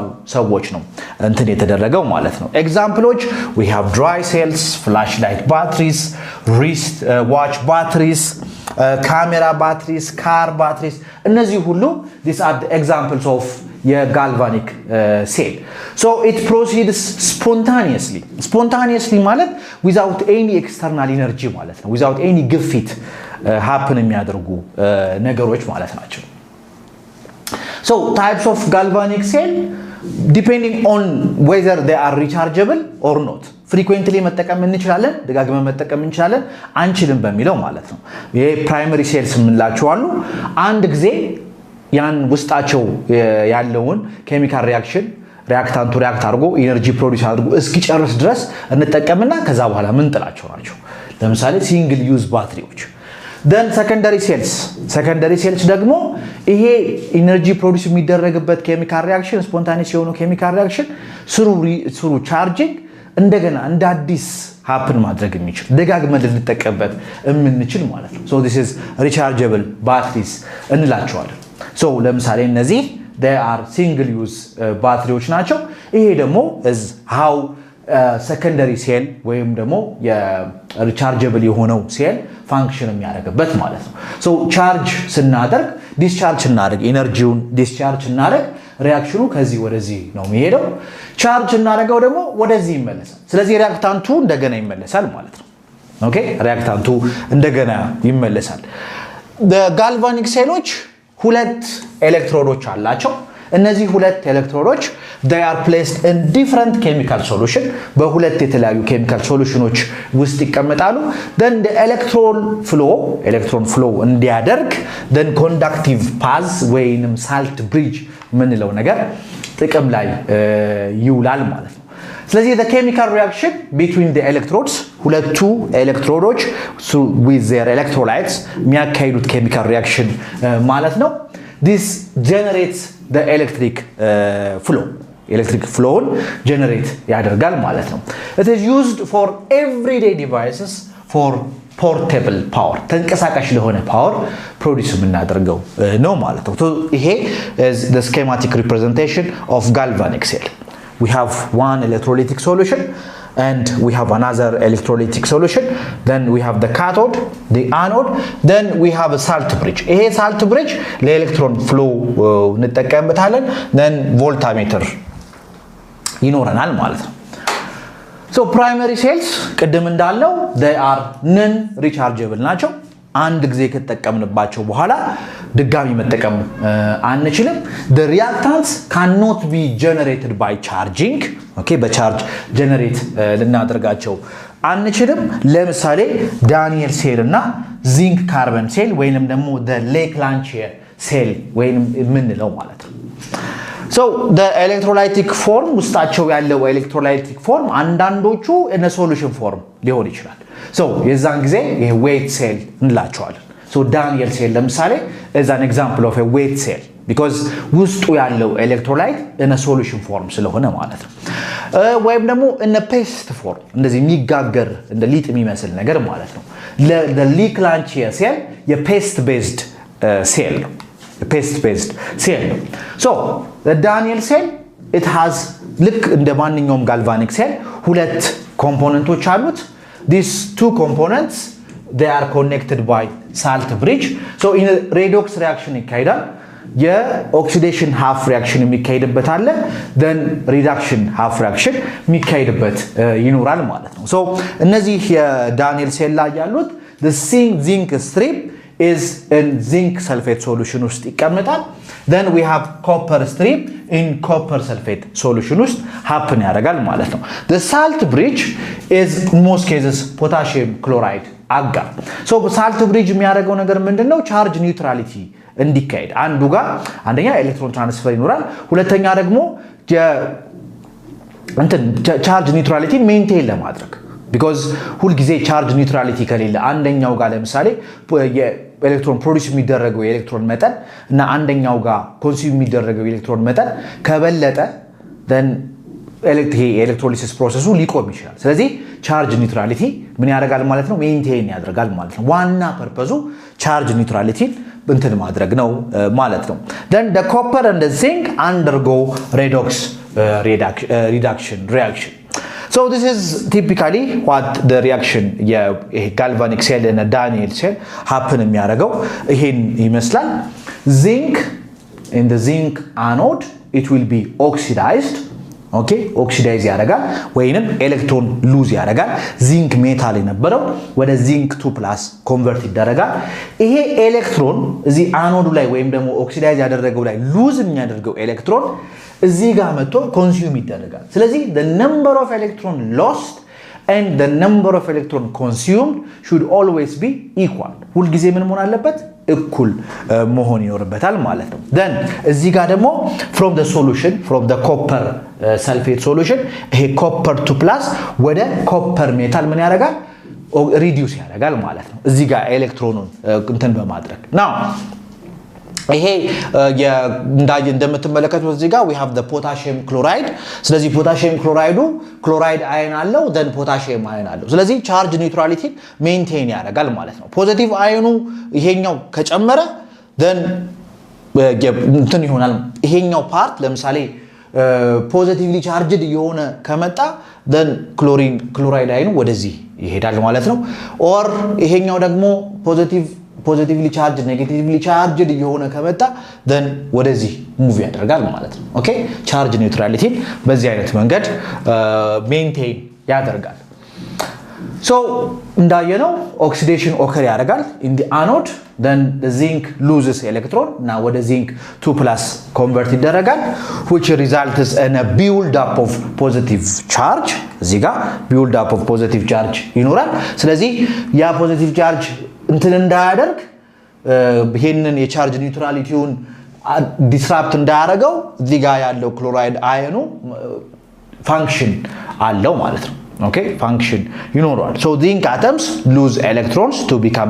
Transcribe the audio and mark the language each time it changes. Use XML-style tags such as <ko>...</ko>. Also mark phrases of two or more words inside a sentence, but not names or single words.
<am>ሰዎች ነው እንትን የተደረገው ማለት ነው</am> <en>ኤግዛምፕሎች we have dry cells flashlight batteries wrist watch batteries camera batteries car batteries</en> <am>እነዚህ ሁሉ</am> <en>these are the examples of galvanic cell so it proceeds spontaneously ማለት without any external energy</en> <am>ማለት ነው</am> <en>without any ግፊት happen</en> <am>የሚያደርጉ ነገሮች ማለት ናቸው</am> <en>so types of galvanic cell depending on whether they are rechargeable or not frequently</en> <am>መጠቀም እንችላለን ደጋግመን መጠቀም እንችላለን አንችልም በሚለው ማለት ነው ይሄ</am> <en>primary cells</en> <am>ምንላቸው አሉ አንድ ጊዜ ያን ውስጣቸው ያለውን</am> <en>chemical reaction</en> <am>ሪአክታንቱ ሪአክት አድርጎ</am> <en>energy produce</en> <am>አድርጎ እስኪጨርስ ድረስ እንጠቀምና ከዛ በኋላ ምን ጥላቸው ናቸው ለምሳሌ</am> <en>single use</en> <am>ባትሪዎች</am> <en>then secondary cells</en> <am>ደግሞ ይሄ</am> <en>energy produce</en> <am>የሚደረግበት</am> <en>chemical reaction</en> <am>ስፖንታኒየስ የሆነ</am> <en>chemical reaction through charging</en> <am>እንደገና እንደ አዲስ happen ማድረግ የሚችል ደጋግመን ልንጠቀምበት የምንችል ማለት ነው</am> <en>so this is rechargeable batteries</en> <am>እንላቸዋለን so ለምሳሌ እነዚህ</am> <en>they are single use</en> <am>ባትሪዎች ናቸው ይሄ ደግሞ</am> <en>is how secondary cell</en> <am>ወይም ደግሞ የሪቻርጀብል የሆነው ሴል ፋንክሽን የሚያደርግበት ማለት ነው</am> <en>so charge</en> <am>ስናደርግ discharge ስናደርግ ኢነርጂውን discharge ስናደርግ ሪአክሽኑ ከዚህ ወደዚህ ነው የሚሄደው ቻርጅ እናደርገው ደግሞ ወደዚህ ይመለሳል ስለዚህ ሪአክታንቱ እንደገና ይመለሳል ማለት ነው ኦኬ ሪአክታንቱ እንደገና ይመለሳል</am> <en>the galvanic cells</en> <am>ሁለት ኤሌክትሮዶች አላቸው እነዚህ ሁለት ኤሌክትሮዶች</am> <en>they are placed in different chemical solution</en> <am>በሁለት የተለያዩ</am> <en>chemical solutionዎች</en> <am>ውስጥ ይቀመጣሉ</am> <en>then the electron flow እንዲያደርግ then conductive path ወይንም salt bridge</en> <am>ምንለው ነገር ጥቅም ላይ ይውላል ማለት ነው ስለዚህ</am> <en>the chemical reaction between the electrodes</en> <am>ሁለቱ ኤሌክትሮዶች</am> <en>with their electrolytes የሚያካሂዱት chemical reaction</en> <am>ማለት ነው</am> <en>this generates the electric flow generate</en> <am>ያደርጋል ማለት ነው</am> <en>it is used for everyday devices for portable power</en> <am>ተንቀሳቃሽ ለሆነ</am> <en>power produce</en> <am>የምናደርገው ነው ማለት ነው ይሄ</am> <en>is the schematic representation of galvanic cell we have one electrolytic solution and we have another electrolytic solution then we have the cathode the anode then we have a salt bridge ይሄ salt bridge ለኤሌክትሮን flow እንጠቀምበታለን then voltmeter</en> <am>ይኖረናል ማለት ነው so primary cells ቅድም እንዳለው</am> <en>they are non rechargeable</en> <am>ናቸው አንድ ጊዜ ከተጠቀምንባቸው በኋላ ድጋሚ መጠቀም አንችልም</am> <en>the reactants cannot be generated by charging okay</en> <am>በቻርጅ ጀነሬት ልናደርጋቸው አንችልም ለምሳሌ ዳኒኤል ሴል እና</am> <en>zinc carbon cell</en> <am>ወይንም ደግሞ the Leclanche ሴል ወይንም ምንለው ማለት ነው</am> <en>So the electrolytic form</en> <am>ውስጣቸው ያለው</am> <en>electrolytic form አንዳንዶቹ in a solution form</en> <am>ሊሆን ይችላል</am> <en>so</en> <am>የዛን ጊዜ ይሄ</am> <en>weight cell እንላቸዋለን so Daniell cell ለምሳሌ is an example of a weight cell because</en> <am>ውስጡ ያለው</am> <en>electrolyte in a solution form</en> <am>ስለሆነ ማለት ነው ወይም ደግሞ</am> <en>in a paste form</en> <am>እንደዚህ የሚጋገር እንደ ሊጥ የሚመስል ነገር ማለት ነው</am> <en>the Leclanché cell</en> <am>የ</am> <en>paste based cell</en> <am>ነው</am> <en>paste based cell so the Daniell cell it has</en> <am>ልክ እንደ ማንኛውም</am> <en>galvanic cell</en> <am>ሁለት ኮምፖነንቶች አሉት</am> <en>these two components they are connected by salt bridge so in a redox</en> <am>reaction ይካሄዳል የኦክሲዴሽን</am> <en>half reaction</en> <am>የሚካሄድበት አለ</am> <en>then reduction half reaction</en> <am>የሚካሄድበት ይኖራል ማለት ነው so እነዚህ የዳኒኤል ሴል ላይ ያሉት</am> <en>the zinc strip is in zinc sulfate solution</en> <am>ውስጥ ይቀመጣል</am> <en>then we have copper strip in copper sulfate solution ውስጥ happen</en> <am>ያደርጋል ማለት ነው</am> <en>the salt bridge is in most cases potassium chloride agar so salt bridge</en> <am>የሚያደርገው ነገር ምንድነው</am> <en>charge neutrality</en> <am>እንዲካሄድ አንዱ ጋር አንደኛ</am> <en>electron transfer</en> <am>ይኖራል ሁለተኛ ደግሞ</am> <en>charge neutrality maintain</en> <am>ለማድረግ because ሁሉ ጊዜ</am> <en>charge neutrality</en> <am>ከሌለ አንደኛው ጋር ለምሳሌ የኤሌክትሮን ፕሮዲዩስ የሚደረገው የኤሌክትሮን መጠን እና አንደኛው ጋር ኮንሱም የሚደረገው የኤሌክትሮን መጠን ከበለጠ then ኤሌክትሮሊሲስ ፕሮሰሱ ሊቆም ይችላል ስለዚህ</am> <en>charge neutrality</en> <am>ምን ያደርጋል ማለት ነው ሜንቴን ያደርጋል ማለት ነው ዋና ፐርፐዙ</am> <en>charge neutrality</en> <am>እንትን ማድረግ ነው ማለት ነው</am> <en>then the copper and the zinc undergo redox reduction reaction so this is typically what the reaction galvanic cell and a Daniell cell happen</en> <am>የሚያደርገው ይሄን</am> <en>ይመስላል zinc in the zinc anode it will be oxidized okay oxidize</en> <am>ያደርጋል ወይንም</am> <en>electron lose ያደርጋል zinc metal</en> <am>የነበረው ወደ</am> <en>zinc 2+ convert</en> <am>ይደረጋል ይሄ ኤሌክትሮን እዚ አኖዱ ላይ ወይም ደግሞ ኦክሲዳይዝ ያደረገው ላይ ሉዝ የሚያደርገው ኤሌክትሮን እዚ ጋር መጥቶ ኮንሱም ይደረጋል ስለዚህ</am> <en>the number of electron lost and the number of electron consumed should always be equal</en> <am>ሁሉ ጊዜ ምን መሆን አለበት እኩል መሆን ይኖርበታል ማለት ነው</am> <en>then</en> <am>እዚ ጋር ደግሞ</am> <en>from the solution from the copper sulfate solution ይሄ copper 2+ ወደ copper metal</en> <am>ምን ያደርጋል</am> <en>reduce</en> <am>ያደርጋል ማለት ነው እዚ ጋር ኤሌክትሮኑን እንትን በማድረግ</am> <en>now</en> <am>ይሄ እንደምትመለከቱት እዚህ ጋር</am> <en>we have the potassium chloride</en> <am>ስለዚህ</am> <en>potassium chloride chloride ion</en> <am>አለው then</am> <en>potassium ion</en> <am>አለው ስለዚህ</am> <en>charge neutrality maintain</en> <am>ያደርጋል ማለት ነው</am> <en>positive ion</en> <am>ይሄኛው ከጨመረ then እንትን ይሆናል ይሄኛው ፓርት ለምሳሌ</am> <en>positively charged</en> <am>የሆነ ከመጣ then</am> <en>chloride ion</en> <am>ወደዚህ ይሄዳል ማለት ነው or ይሄኛው ደግሞ</am> <en>positively charged negatively</en> <am>charged የሆነ ከመጣ then ወደዚህ ሙቭ ያደርጋል ማለት ነው ኦኬ</am> <en>charge neutrality</en> <am>በዚህ አይነት መንገድ maintain ያደርጋል</am> <en>so እንዳየነው oxidation occur ያደርጋል in the anode then the zinc loses electron now ወደ zinc 2+ convert ይደረጋል which results in a build up of positive charge</en> <am>እዚህ ጋር</am> <en>build up of positive charge</en> <am>ይኖራል ስለዚህ ያ</am> <en>positive charge</en> <am>እንትን እንዳያደርግ ይሄንን የቻርጅ ኒውትራሊቲውን ዲስራፕት እንዳያደርገው እዚህ ጋር ያለው ክሎራይድ አየኑ ፋንክሽን አለው ማለት ነው ኦኬ ፋንክሽን ይኖራል</am> <en>so zinc atoms lose electrons to become</en>